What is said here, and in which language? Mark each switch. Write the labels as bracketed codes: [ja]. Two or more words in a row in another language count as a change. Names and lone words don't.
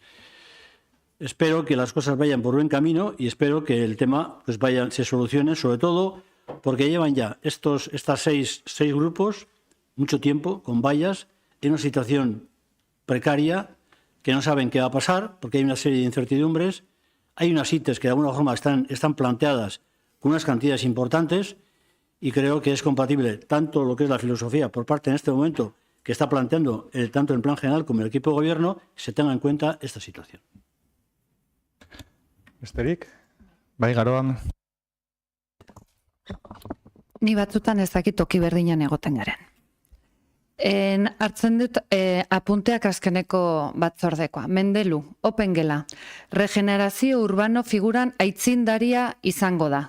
[es] Espero que las cosas vayan por buen camino y espero que el tema pues se solucione, sobre todo porque llevan ya estos seis grupos mucho tiempo con vallas en una situación precaria, que no saben qué va a pasar porque hay una serie de incertidumbres. Hay unas ITES que de alguna forma están planteadas con unas cantidades importantes y creo que es compatible tanto lo que es la filosofía por parte en este momento que está planteando tanto el plan general como el equipo de gobierno, que se tenga en cuenta esta situación. [eu] Besterik? Bai, Garoa. Ni batzutan ez dakit toki berdinan egoten garen. Hartzen dut apunteak azkeneko batzordekoa. Mendelu, Opengela, [es] regenerazio urbano [eu] figuran aitzindaria izango da.